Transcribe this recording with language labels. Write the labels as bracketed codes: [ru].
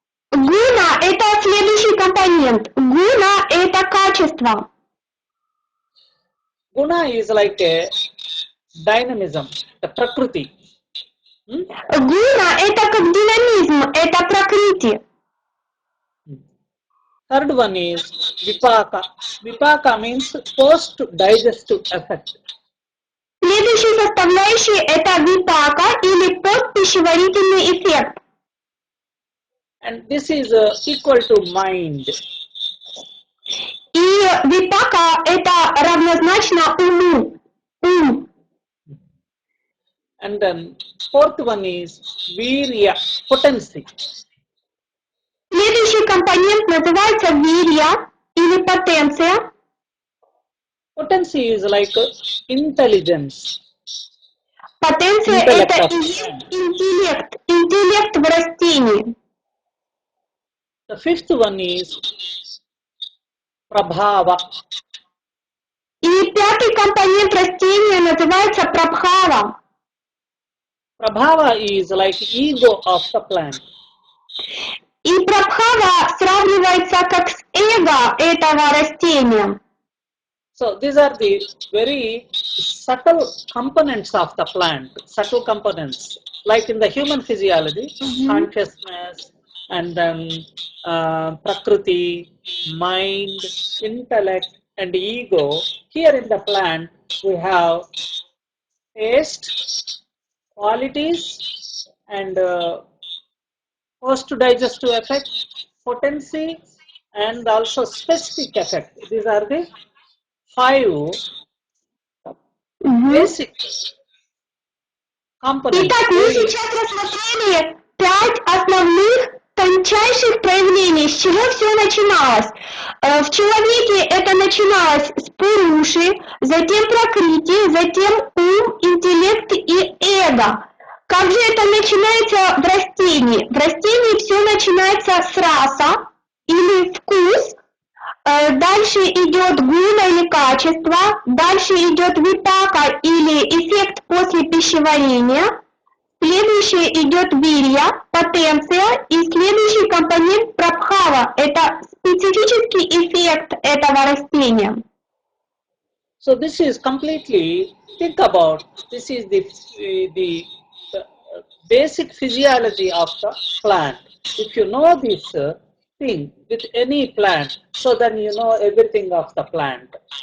[ru] Гуна – это следующий компонент. Гуна – это качество. [en] Guna is like a dynamism, the prakriti. [ru] Гуна – это как динамизм, это пракрити. [en] Third one is vipaka. Vipaka means post-digestive effect. [ru] Следующей составляющей это випака или постпищеварительный эффект. [en] And this is equal to mind. [ru] И випака это равнозначно уму. Ум. [en] And then fourth one is virya, potency. [ru] Следующий компонент называется вирья или потенция. [en] Potency is like intelligence. [ru] Потенция Интеллект. это и есть интеллект, интеллект в растении. [en] The fifth one is prabhava. [ru] И пятый компонент растения называется прабхава. [en] Prabhava is like ego of the plant. [ru] И прабхава сравнивается как с эго этого растения. [en] So these are the very subtle components of the plant, subtle components. Like in the human physiology, consciousness, and then prakriti, mind, intellect, and ego. Here in the plant, we have taste, qualities, and post-digestive effect, potency, and also specific effect. These are the 5 basic components. [ru] Итак, мы сейчас рассмотрели 5 основных тончайших проявлений, с чего все начиналось. В человеке это начиналось с пуруши, затем пракрити, затем ум, интеллект и эго. Как же это начинается в растении? В растении все начинается с раса или вкус, дальше идет гуна или качество, дальше идет випака или эффект после пищеварения, следующее идет вирья, потенция, и следующий компонент прабхава, это специфический эффект этого растения. [en] So this is completely, think about, this is the basic physiology of the plant. If you know this thing with any plant, so then you know everything of the plant.